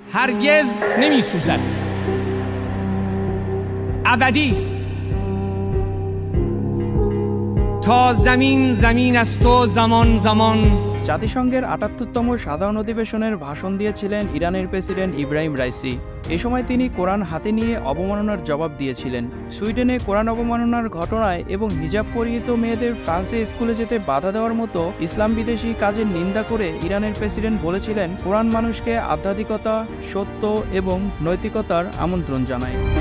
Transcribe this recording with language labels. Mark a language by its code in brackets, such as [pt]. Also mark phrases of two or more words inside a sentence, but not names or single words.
[fa] هرگز نمی سوزد، ابدی است. تا زمین زمین است و زمان زمان। [bn] জাতিসংঘের ৭৮তম সাধারণ অধিবেশনের ভাষণ দিয়েছিলেন ইরানের প্রেসিডেন্ট ইব্রাহিম রাইসি। এ সময় তিনি কোরআন হাতে নিয়ে অবমাননার জবাব দিয়েছিলেন। সুইডেনে কোরআন অবমাননার ঘটনায় এবং হিজাব পরিহিত মেয়েদের ফ্রান্সে স্কুলে যেতে বাধা দেওয়ার মতো ইসলাম বিদেশী কাজের নিন্দা করে ইরানের প্রেসিডেন্ট বলেছিলেন, কোরআন মানুষকে আধ্যাত্মিকতা, সত্য এবং নৈতিকতার আমন্ত্রণ জানায়।